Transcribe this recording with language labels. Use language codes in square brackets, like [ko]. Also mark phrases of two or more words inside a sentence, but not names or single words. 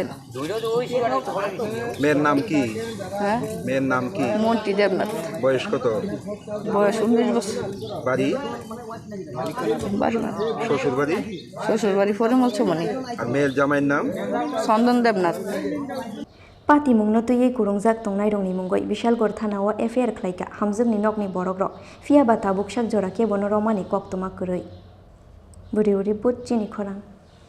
[bn] মেয়ের নাম কি হ্যাঁ মেয়ের নাম কি মন্টি দেবনাথ বয়স কত বয়স 19 বছর বাড়ি শ্বশুর বাড়ি পরিমল চৌমনি আর মেয়ের জামাইয়ের নাম চন্দন দেবনাথ [trp] Pati mungno tuye kurungjak tongnai rongni mungoi Bishalgor thanao FIR khlaika hamjungni nokni borokrok fiaba tabuk sak jora ke bono romani koktoma kuroi buri bud chini khorang